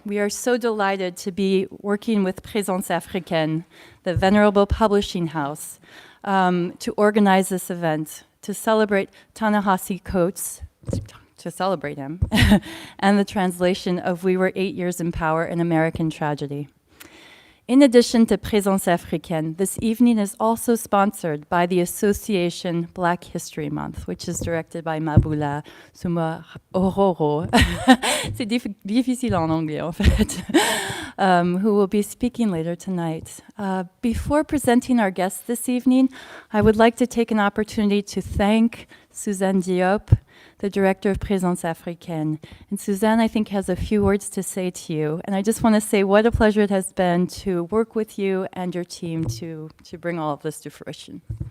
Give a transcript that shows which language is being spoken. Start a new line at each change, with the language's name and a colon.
English: We are so delighted to be working with Présence Africaine, the venerable publishing house, to organize this event, to celebrate Ta-Nehisi Coates, to celebrate him, and the translation of We Were 8 Years in Power, an American Tragedy. In addition to Présence Africaine, this evening is also sponsored by the association Black History Month, which is directed by Maboula Souma-Ororo.
French: C'est difficile en anglais, en fait.
English: Who will be speaking later tonight. Before presenting our guests this evening, I would like to take an opportunity to thank Suzanne Diop, the director of Présence Africaine. And Suzanne, I think, has a few words to say to you. And I just want to say what a pleasure it has been to work with you and your team to bring all of this to fruition.